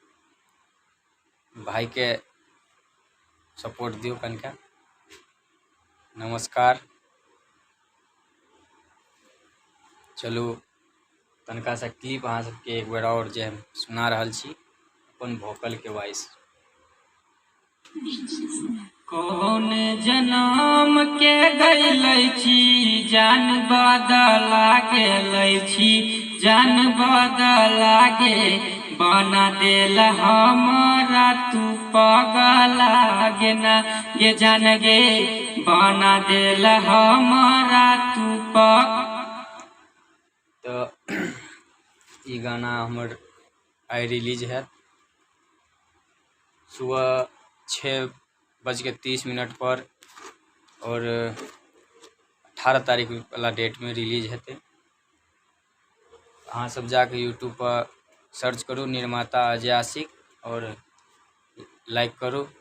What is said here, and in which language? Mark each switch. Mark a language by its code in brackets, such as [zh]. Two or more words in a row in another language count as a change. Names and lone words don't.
[mai] भाई के सपोर्ट दियो कनिका। नमस्कार। चलू तनका सा क्लिप अहाँ सबके एक बार और जे हम सुना रहल छी अपन वोकल के वॉइस। कौन जन्म के गैलै छी जान बदला गेलै छी जान बदला गे बना देल हमारा तू पगला गे ना ये जान गे बना देल हमारा तू तो ये गाना हमर आई रिलीज है सुबह 6 11:30 पर और 18 तारीख वाला डेट में रिलीज हेतै। अहाँ सब जाके यूट्यूब पर सर्च करू निर्माता अजय आशिक और लाइक करू।